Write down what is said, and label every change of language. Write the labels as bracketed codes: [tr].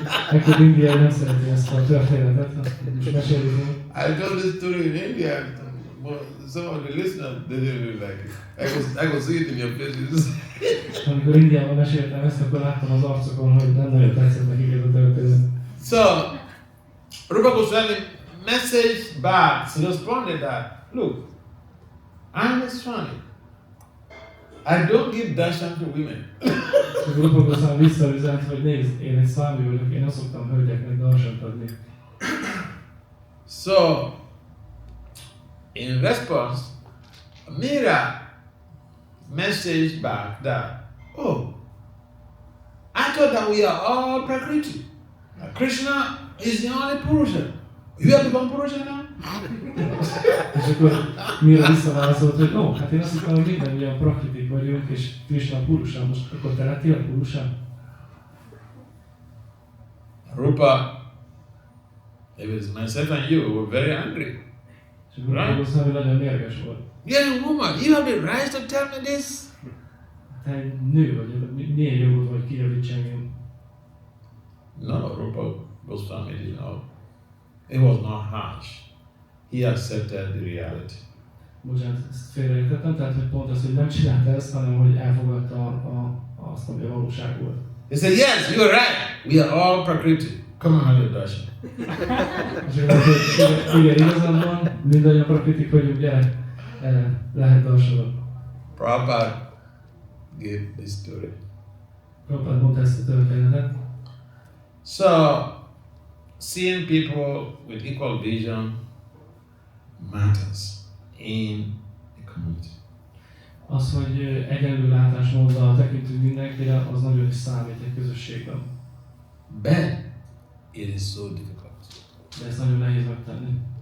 [hu] Legtöbb indiai nem szereti ezt a történetet, most meséljük meg. [en] I told this story in India, some of the listeners, they didn't really like it. I could see it in your faces. [hu] Amikor Indiában meséltem ezt, akkor láttam az arcokon, hogy nem nagyon tetszett nekik ez a történet. [en] So, Rupa Goswami messaged back, responded that, look, I'm a Swami. I don't give darshan to women. [hu] Rupa Goswami visszaüzent, hogy nézd, én egy Swami vagyok, én azt szoktam hölgyeknek darsant adni. [en] So, in response, Mira messaged back that, oh, I thought that we are all Prakriti. Krishna is the only Purusha. You have become Purusha now? [hu] És akkor Mira visszaválaszolt, hogy ó, hát én azt hittem, hogy mindannyian prakritik vagyunk, és Krishna Purusha, most akkor te lettél a Purusha? [en] Rupa, it was myself and you were very angry. [hu] És akkor Rupa Goswami nagyon mérges volt. [en] You're a woman, you have the right to tell me this? [hu] Te egy nő vagy, milyen jogod vagy kijavíts engem? [en] No, Rupa Goswami did not. It was not harsh. He accepted the reality. [hu] Bocsánat, ezt félreértettem, tehát hogy pont az, hogy nem csinálta ezt, hanem hogy elfogadta azt, ami a valóság volt. [en] He said, yes, you're right. We are all Prakriti. Come on, have your darshan. [hu] És akkor hogy igen, igazad van, mindannyian prakritik vagyunk, gyere, lehet darsanod. [en] Prabhupada gave this story. [hu] Prabhupada mondta ezt a történetet. [en] So, seeing people with equal vision matters in a community. [hu] Az, hogy egyenlő látásmóddal tekintünk mindenkire, az nagyon is számít egy közösségben. [en] But it is so difficult. [hu] De ezt nagyon nehéz megtenni.